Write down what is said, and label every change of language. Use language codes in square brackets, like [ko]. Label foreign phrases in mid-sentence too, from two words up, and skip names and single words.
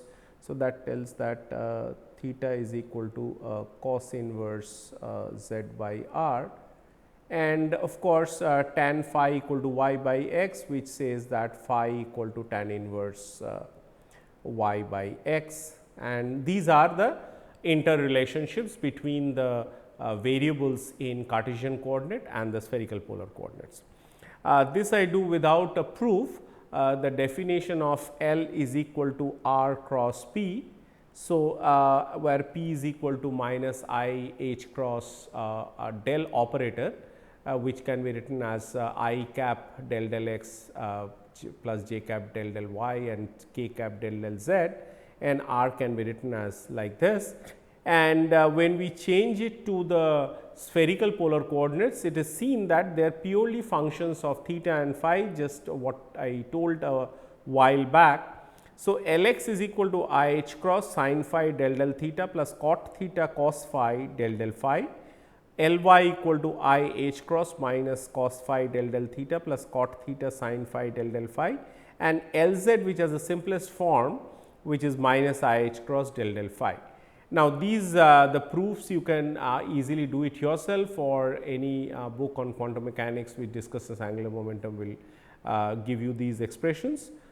[en] So, that tells that theta is equal to cos inverse z by r, and of course, tan phi equal to y by x, which says that phi equal to tan inverse y by x, and these are the interrelationships between the variables in Cartesian coordinate and the spherical polar coordinates. This I do without a proof. The definition of L is equal to r cross p. So, where p is equal to minus I h cross a del operator, which can be written as I cap del x plus j cap del y and k cap del z, and r can be written as like this. And when we change it to the spherical polar coordinates, it is seen that they are purely functions of theta and phi, just what I told a while back. So, L x is equal to I h cross sin phi del theta plus cot theta cos phi del phi, L y equal to I h cross minus cos phi del theta plus cot theta sin phi del phi, and L z, which has the simplest form, which is minus I h cross del phi. Now, these the proofs you can easily do it yourself, or any book on quantum mechanics which discusses angular momentum will give you these expressions.